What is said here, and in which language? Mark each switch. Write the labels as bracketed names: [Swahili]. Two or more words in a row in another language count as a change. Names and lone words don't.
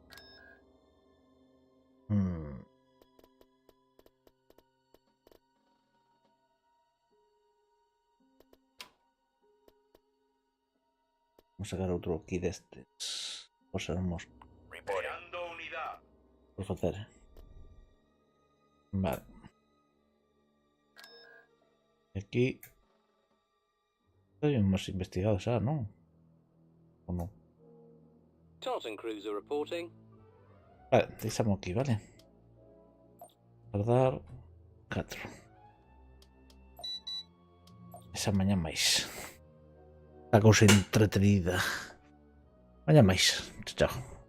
[Galician] Vamos a sacar outro aquí destes. Por ser un mosco. [Spanish] Creando unidad. [Galician] Por facer. Vale. Aquí. Hemos investigado xa, non? Ou non? [English] Tartan cruiser reporting. [Galician] Vale, deixamos aquí, vale? Guardar 4. Esa mañá máis. A cousa entretenida. Mañá máis. Chao.